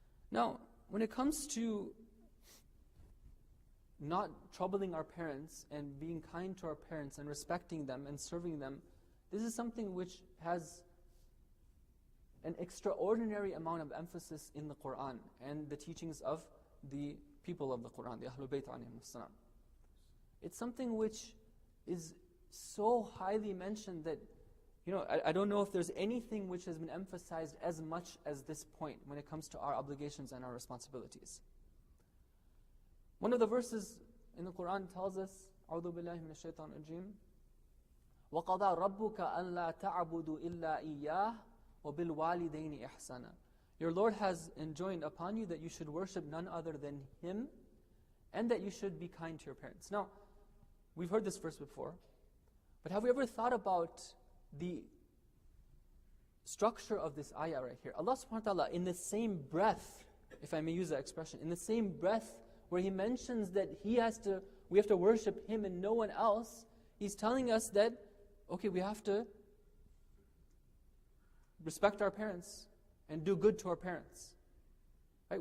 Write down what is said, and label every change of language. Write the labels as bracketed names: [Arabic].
[English] Now, when it comes to not troubling our parents and being kind to our parents and respecting them and serving them, this is something which has an extraordinary amount of emphasis in the Quran and the teachings of the people of the Quran, the Ahlul Bayt alayhim as-salam. It's something which is so highly mentioned that, I don't know if there's anything which has been emphasized as much as this point when it comes to our obligations and our responsibilities. One of the verses in the Quran tells us, [Arabic] أعوذ بالله من الشيطان الرجيم وَقَضَى رَبُّكَ أَنْ لَا تَعْبُدُوا إِلَّا إِيَّاهُ وَبِالْوَالِدَيْنِ إِحْسَانًا. [English] Your Lord has enjoined upon you that you should worship none other than Him and that you should be kind to your parents. Now, we've heard this verse before, but have we ever thought about the structure of this ayah right here? Allah subhanahu wa ta'ala, in the same breath, if I may use that expression, in the same breath where He mentions that we have to worship Him and no one else, He's telling us that, okay, we have to respect our parents and do good to our parents. Right?